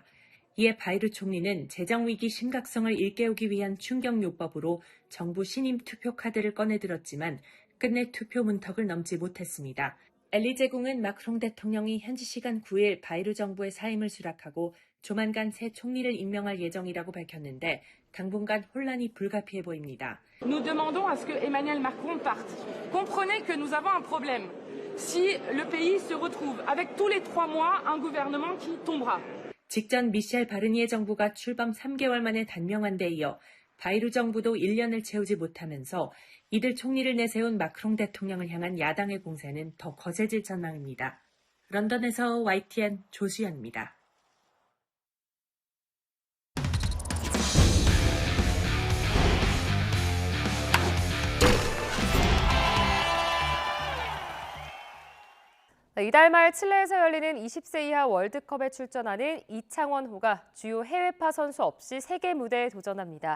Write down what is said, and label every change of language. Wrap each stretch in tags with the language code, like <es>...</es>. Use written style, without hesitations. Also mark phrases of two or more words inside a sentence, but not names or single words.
<ko>이에 바이루 총리는 재정위기 심각성을 일깨우기 위한 충격요법으로 정부 신임 투표 카드를 꺼내들었지만 끝내 투표 문턱을 넘지 못했습니다. 엘리제궁은 마크롱 대통령이 현지 시간 9일 바이루 정부의 사임을 수락하고 조만간 새 총리를 임명할 예정이라고 밝혔는데 당분간 혼란이 불가피해 보입니다.</ko> <fr>Nous demandons à ce que Emmanuel Macron parte. Comprenez que nous avons un problème. Si le pays se retrouve avec tous les 3 mois un gouvernement qui tombera.</fr> <ko>직전 미셸 바르니에 정부가 출범 3개월 만에 단명한 데 이어 바이루 정부도 1년을 채우지 못하면서 이들 총리를 내세운 마크롱 대통령을 향한 야당의 공세는 더 거세질 전망입니다. 런던에서 YTN 조수연입니다. 이달 말 칠레에서 열리는 20세 이하 월드컵에 출전하는 이창원호가 주요 해외파 선수 없이 세계 무대에 도전합니다.</ko>